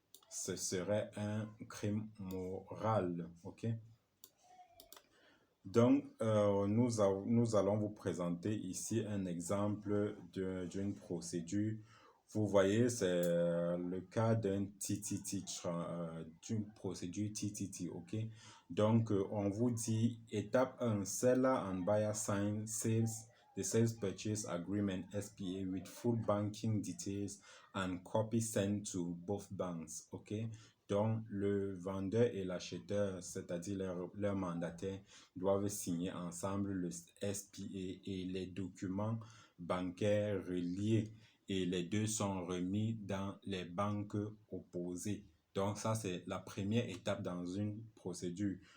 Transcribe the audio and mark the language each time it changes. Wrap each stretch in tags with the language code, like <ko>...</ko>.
<fr>Ce serait un crime moral, ok? Donc, nous allons vous présenter ici un exemple d'une procédure. Vous voyez, c'est le cas d'une TTT, d'une procédure TTT, ok? Donc, on vous dit, étape 1,</fr> <en>seller and buyer sign the sales purchase agreement SPA with full banking details and copy sent to both banks, ok?</en> <fr>Donc, le vendeur et l'acheteur, c'est-à-dire leur mandataire, doivent signer ensemble le SPA et les documents bancaires reliés et les deux sont remis dans les banques opposées. Donc ça, c'est la première étape dans une procédure.</fr>